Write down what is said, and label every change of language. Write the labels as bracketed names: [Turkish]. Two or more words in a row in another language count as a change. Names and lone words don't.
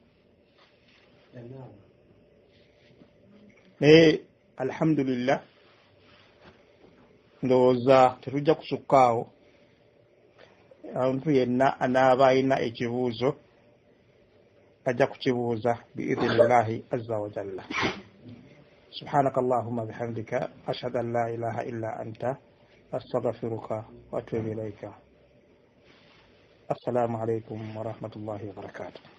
[Ganda] naye alhamdulillah ndowooza tetujja kusukkaawo omuntu yenna anaaba alina ekibuuzo ajja kukibuuza [Arabic] بإذن الله عز وجل. سبحانك اللهم بحمدك أشهد أن لا إله إلا أنت أستغفرك وأتوب إليك. السلام عليكم ورحمة الله وبركاته.